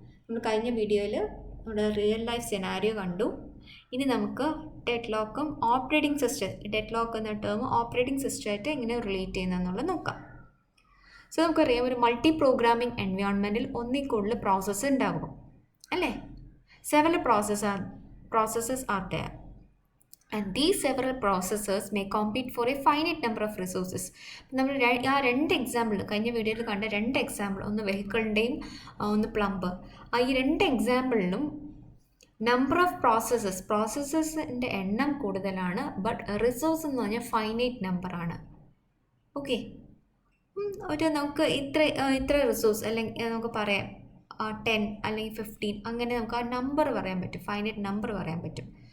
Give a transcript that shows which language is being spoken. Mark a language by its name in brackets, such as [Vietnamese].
[Malayalam] നമ്മൾ കഴിഞ്ഞ വീഡിയോയിൽ നമ്മുടെ റിയൽ ലൈഫ് സെനാരിയോ കണ്ടു. ഇനി നമുക്ക് dead ലോക്കും operating system, dead lock എന്ന ടേം ഓപ്പറേറ്റിംഗ് സിസ്റ്റമായിട്ട് എങ്ങനെ റിലേറ്റ് ചെയ്യുന്നതെന്നുള്ളത് നോക്കാം. സോ നമുക്കറിയാം, ഒരു മൾട്ടി പ്രോഗ്രാമിംഗ് എൻവയോൺമെൻറ്റിൽ ഒന്നിൽ കൂടുതൽ പ്രോസസ്സ് ഉണ്ടാകും അല്ലേ. [English] Several processes are there. And these several processes may compete for a finite number of resources. [Malayalam] നമ്മൾ ആ രണ്ട് എക്സാമ്പിൾ കഴിഞ്ഞ വീഡിയോയിൽ കണ്ട രണ്ട് എക്സാമ്പിൾ, ഒന്ന് വെഹിക്കിളിൻ്റെയും ഒന്ന് പ്ലംബർ, ഈ രണ്ട് എക്സാമ്പിളിലും നമ്പർ ഓഫ് പ്രോസസ്സസിൻ്റെ എണ്ണം കൂടുതലാണ്, ബട്ട് റിസോഴ്സ് എന്ന് പറഞ്ഞാൽ ഫൈനൈറ്റ് നമ്പറാണ്. ഓക്കെ, നമുക്ക് ഇത്ര റിസോഴ്സ് അല്ലെങ്കിൽ നമുക്ക് പറയാം 10 അല്ലെങ്കിൽ 15, അങ്ങനെ നമുക്ക് ആ നമ്പർ പറയാൻ പറ്റും, ഫൈനൈറ്റ് നമ്പർ പറയാൻ പറ്റും.